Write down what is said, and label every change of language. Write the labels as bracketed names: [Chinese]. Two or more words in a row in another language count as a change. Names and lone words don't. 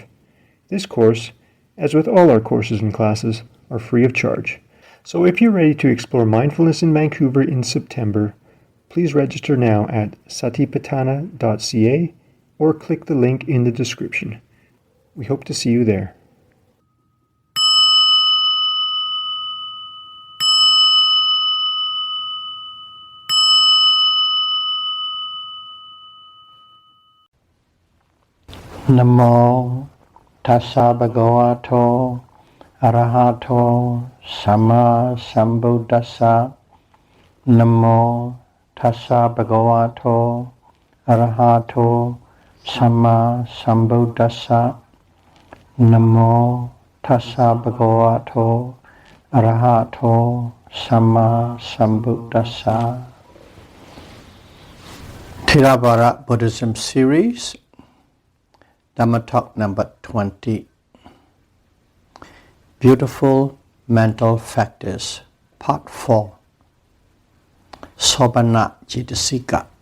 [English] This course, as with all our courses and classes, are free of charge. So if you're ready to explore mindfulness in Vancouver in September, please register now at satipatthana.ca or click the link in the description. We hope to see you there. [Pali] Namo tassa bhagavato arahato samma sambuddhassa. Namo tassa bhagavato arahato samma sambuddhassa. Namo tassa bhagavato arahato samma sambuddhassa. [English] Theravada Buddhism series, Dhamma talk number 20. Beautiful mental factors, part 4. [Pali] Sobhana Cetasika.